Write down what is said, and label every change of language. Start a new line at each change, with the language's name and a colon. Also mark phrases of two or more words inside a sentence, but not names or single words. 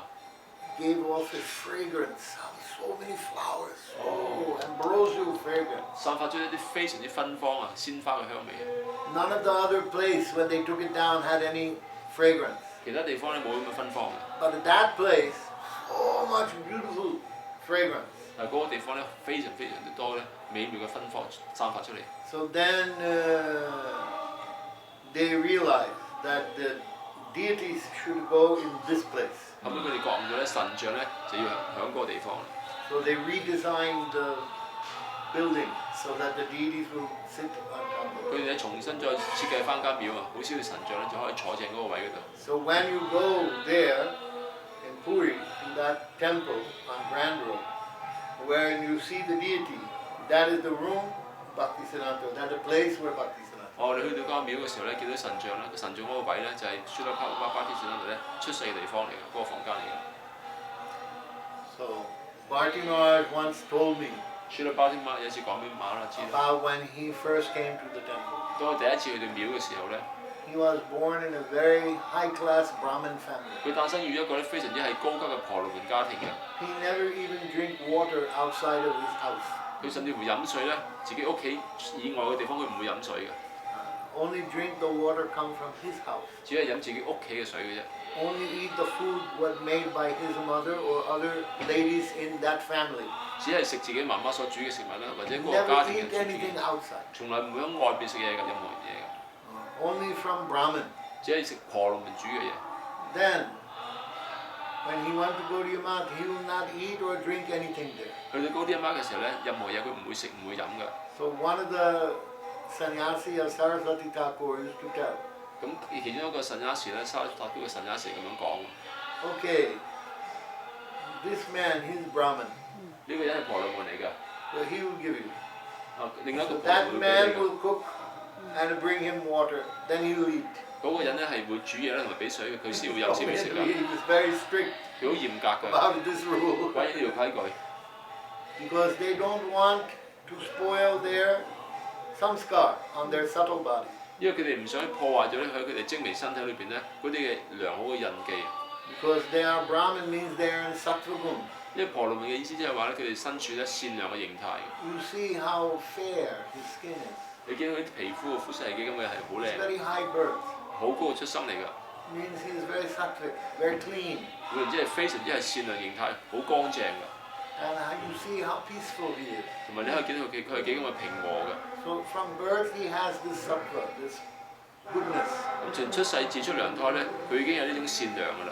English: gave off a fragrance of so many flowers, so ambrosial fragrance.
Cantonese: 散發出一啲非常之芬芳啊、鮮花嘅香味啊。
English: None of the other place when they took it down had any fragrance.
Cantonese: 其他地方咧冇咁嘅芬芳嘅，
English: But at that place, so much beautiful fragrance.
Cantonese: 但係嗰個地方咧非常之多咧美妙嘅芬芳散發出嚟。
English: So then they realized that the deities should go in this place.
Cantonese: 後尾佢哋覺悟咗咧，神像咧就要響嗰個地方。
English: So they redesigned the building so that the deities will sit on top of
Cantonese: 佢
English: it.
Cantonese: 哋咧重新再設計翻間廟啊，好少嘅神像咧就可以坐正嗰個位嗰度。
English: So when you go there in Puri to that temple on Grand Road, where you see the deity, that is the room Bhaktisiddhanta, that is the place where Bhaktisiddhanta.
Cantonese: 我哋去到間廟嘅時候咧，見到神像咧，個神像嗰個位咧就係 Srila Prabhupada Bhakti Siddhanta 咧出世嘅地方嚟嘅，嗰個房間嚟嘅。
English: So Bharti Maharaj once told me
Cantonese: Srila Bhakti Maharaj 有一次講俾馬拉知道，
English: about when he first came to the temple.
Cantonese: 當我第一次去到廟嘅時候咧，
English: He was born in a very high-class Brahmin family.
Cantonese: 佢誕生於一個咧非常之係高級嘅婆羅門家庭嘅。
English: He never even drink water outside of his house.
Cantonese: 佢甚至乎飲水咧，自己屋企以外嘅地方佢唔會飲水嘅，
English: Only drink the water come from his house.
Cantonese: 只係飲自己屋企嘅水嘅啫。
English: Only eat the food what made by his mother or other ladies in that family.
Cantonese: 只係食自己媽媽所煮嘅食物啦，或者嗰個
English: Never
Cantonese: 家庭人
English: eat
Cantonese: 煮嘅
English: anything
Cantonese: 嘢，
English: outside.
Cantonese: 從來唔會喺外邊食嘢嘅，任何嘢嘅，
English: Only from Brahmin.
Cantonese: 只係食婆羅門煮嘅嘢。
English: Then, when he want to go to Yamat, he will not eat or drink anything there.
Cantonese: 去到高啲阿媽嘅時候咧，任何嘢佢唔會食唔會飲嘅。
English: So one of the sannyasi of Saraswati Thakur used to tell,
Cantonese: 咁其中一個神雅士咧，沙達都嘅神雅士咁樣講，
English: okay, this man, he's Brahmin,
Cantonese: 呢個人係婆羅門嚟㗎。
English: so he will give you.
Cantonese: 啊，另一個
English: So
Cantonese: 婆羅
English: that
Cantonese: 門會俾
English: man
Cantonese: 你㗎。
English: will cook and bring him water. Then he'll eat.
Cantonese: 嗰個人咧係會煮嘢咧同埋俾水嘅，佢先會有先會食
English: He
Cantonese: 㗎。
English: was very strict
Cantonese: 佢好嚴格㗎，
English: about this rule
Cantonese: 關於呢條規矩。
English: because they don't want to spoil their samskar on their subtle body.
Cantonese: 因為佢哋唔想破壞咗咧喺佢哋精微身體裏邊咧嗰啲嘅良好嘅印記。
English: Because they are Brahmin means they are in
Sanskrit: sattva gun.
Cantonese: 因為婆羅門嘅意思即係話咧，佢哋身處咧善良嘅形態。
English: You see how fair his skin is.
Cantonese: 你見到佢啲皮膚嘅膚色係幾咁嘅係好
English: It's
Cantonese: 靚，
English: very high birth.
Cantonese: 好高嘅出生嚟㗎。
English: Means he is very sattvic, very clean.
Cantonese: 換言之係非常之係善良形態，好乾淨㗎。
English: And you see how peaceful he is.
Cantonese: 同埋你可以見到佢係幾咁嘅平和㗎。
English: So from birth he has this sattva, this goodness.
Cantonese: 咁從出世自出娘胎咧，佢已經有呢種善良㗎啦。